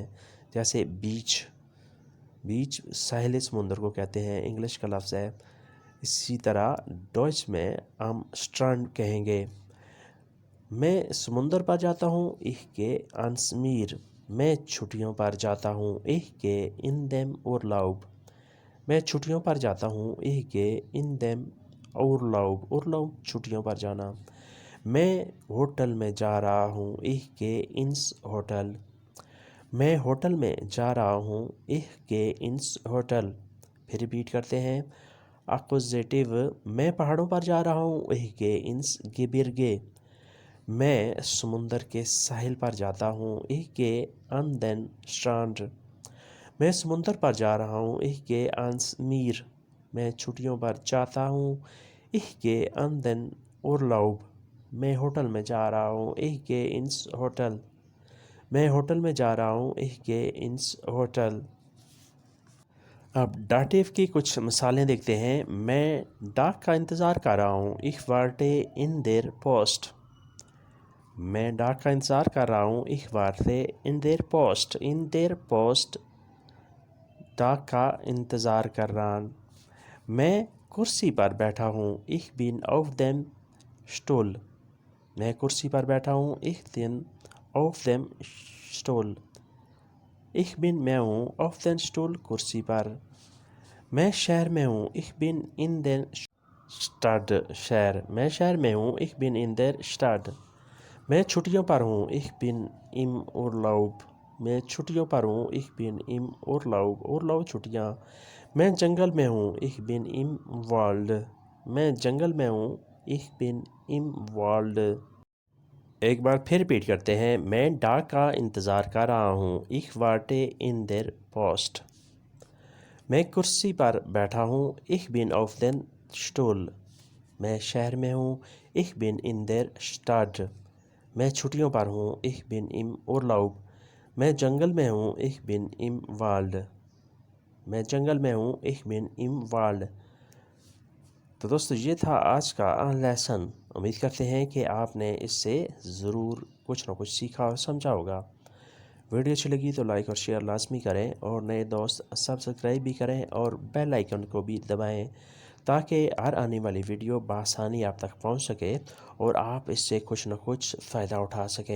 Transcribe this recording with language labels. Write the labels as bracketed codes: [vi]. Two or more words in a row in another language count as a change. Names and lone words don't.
[ur] جیسے بیچ، بیچ ساحل سمندر کو کہتے ہیں، انگلش کا لفظ ہے۔ اسی طرح ڈوئچ میں ہم اسٹرانڈ کہیں گے۔ میں سمندر پر جاتا ہوں۔ [de] Ich gehe ans Meer، [ur] میں چھٹیوں پر جاتا ہوں۔ [de] Ich gehe in den Urlaub، [ur] میں چھٹیوں پر جاتا ہوں۔ [de] Ich gehe in den Urlaub، Urlaub [ur] چھٹیوں پر جانا۔ میں ہوٹل میں جا رہا ہوں۔ [de] Ich gehe ins Hotel، [ur] میں ہوٹل میں جا رہا ہوں۔ [de] Ich gehe ins Hotel۔ [ur] پھر ریپیٹ کرتے ہیں۔ ایکوزیٹو: میں پہاڑوں پر جا رہا ہوں۔ [de] Ich gehe ins Gebirge، [ur] میں سمندر کے ساحل پر جاتا ہوں۔ [de] Ich gehe an den Strand، [ur] میں سمندر پر جا رہا ہوں۔ [de] Ich gehe ans Meer، [ur] میں چھٹیوں پر جاتا ہوں۔ [de] Ich gehe an den Urlaub، [ur] میں ہوٹل میں جا رہا ہوں۔ [de] Ich gehe ins Hotel، [ur] میں ہوٹل میں جا رہا ہوں۔ [de] Ich gehe ins Hotel۔ [ur] اب ڈاٹیو کی کچھ مثالیں دیکھتے ہیں۔ میں ڈاک کا انتظار کر رہا ہوں۔ [de] Ich warte in der Post، [ur] میں ڈاک کا انتظار کر رہا ہوں۔ [de] Ich warte in der Post، in der Post [ur] ڈاک کا انتظار کر رہا، میں کرسی پر بیٹھا ہوں، [de] ich bin auf dem Stuhl، [ur] میں کرسی پر بیٹھا ہوں، [de] ich bin auf dem Stuhl، ich bin [ur] میں ہوں [de] auf den Stuhl کرسی [ur] پر، میں شہر میں ہوں، [de] ich bin in den Stadt [ur] شہر، میں شہر میں ہوں، [de] ich bin in der Stadt، [ur] میں چھٹیوں پر ہوں، [de] ich bin im Urlaub، [ur] میں چھٹیوں پر ہوں، [de] ich bin im Urlaub، Urlaub [ur] چھٹیاں، میں جنگل میں ہوں، [de] ich bin im Wald، [ur] میں جنگل میں ہوں، [de] ich bin im Wald۔ [ur] ایک بار پھر ریپیٹ کرتے ہیں، میں ڈاک کا انتظار کر رہا ہوں، [de] ich warte in der Post، [ur] میں کرسی پر بیٹھا ہوں، [de] ich bin auf den Stuhl، [ur] میں شہر میں ہوں، [de] ich bin in der Stadt، [ur] میں چھٹیوں پر ہوں، [de] ich bin im Urlaub، [ur] میں جنگل میں ہوں، [de] ich bin im Wald، [ur] میں جنگل میں ہوں، [de] ich bin im Wald۔ [ur] تو دوستو یہ تھا آج کا لیسن، امید کرتے ہیں کہ آپ نے اس سے ضرور کچھ نہ کچھ سیکھا اور سمجھا ہوگا۔ ویڈیو اچھی لگی تو لائک اور شیئر لازمی کریں، اور نئے دوست سبسکرائب بھی کریں اور بیل آئیکن کو بھی دبائیں تاکہ ہر آنے والی ویڈیو بآسانی آپ تک پہنچ سکے اور آپ اس سے کچھ نہ کچھ فائدہ اٹھا سکیں۔